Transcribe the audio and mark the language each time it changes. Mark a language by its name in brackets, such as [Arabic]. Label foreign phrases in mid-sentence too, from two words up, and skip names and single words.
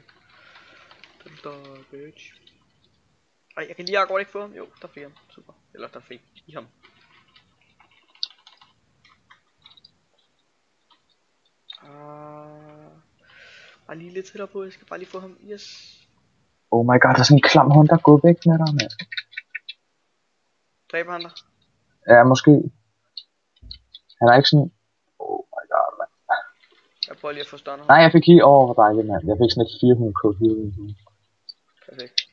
[English] Die, bitch. [Danish] Ej, jeg kan lige akkurat ikke få ham. Jo, der fik han. Super. Eller der fik I ham. Bare lige lidt tættere på. Jeg skal bare lige få ham. Yes. [English] Oh my god, [Danish] der er sådan en klam hånd, der går væk med dig, mand. Dræber han dig? Ja, måske. Han er ikke sådan... [English] Oh my god, [Danish] mand. Jeg prøver lige at få stunner. Nej, jeg fik heal. Hvor dejligt, mand. Jeg fik sådan et 400 code heal. Perfekt.